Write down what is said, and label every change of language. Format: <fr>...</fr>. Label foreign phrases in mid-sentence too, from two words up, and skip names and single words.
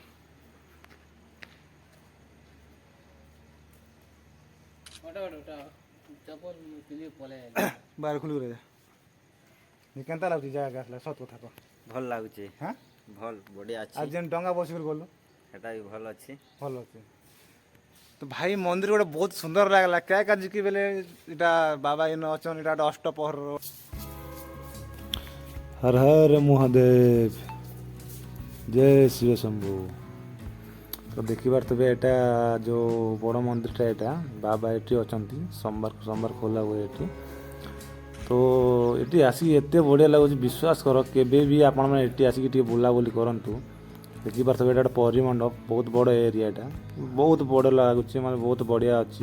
<or>ବାହାର ଖୋଲି ରେ କେନ୍ତା ଲାଗୁଛି ଜାଗା ଆସିଲା ସତ କଥା କହ। ଭଲ ଲାଗୁଛି, ହାଁ ଭଲ ବଢ଼ିଆ ଆଉ ଅଛି, ଯେନ୍ ଡଙ୍ଗା ବସିକରି ଗଲୁ ସେଟା ବି ଭଲ ଅଛି। ଭଲ ଅଛି। ତ ଭାଇ ମନ୍ଦିର ଗୋଟେ ବହୁତ ସୁନ୍ଦର ଲାଗିଲା क्या କାଜି କି ବେଲେ ଏଇଟା ବାବା ଇନ ଅଛନ୍, ଏଇଟା ଗୋଟେ ଅଷ୍ଟପହରର।</or> <hi>हर हर महादेव, जय शिव शंभु।</hi> <or>ତ ଦେଖିପାରୁଥିବେ ଏଇଟା ଯେଉଁ ବଡ଼ ମନ୍ଦିରଟା ଏଇଟା ବାବା ଏଠି ଅଛନ୍ତି। ସୋମବାର ଖୋଲା ହୁଏ ଏଠି। ତ ଏଠି ଆସିକି ଏତେ ବଢ଼ିଆ ଲାଗୁଛି, ବିଶ୍ୱାସ କର କେବେ ବି ଆପଣମାନେ ଏଠି ଆସିକି ଟିକେ ବୁଲାବୁଲି କରନ୍ତୁ। ଦେଖିପାରୁଥିବେ ଏଇଟା ଗୋଟେ ପରିମଣ୍ଡପ, ବହୁତ ବଡ଼ ଏରିଆ ଏଇଟା, ବହୁତ ବଡ଼ ଲାଗୁଛି, ମାନେ ବହୁତ ବଢ଼ିଆ ଅଛି।</or>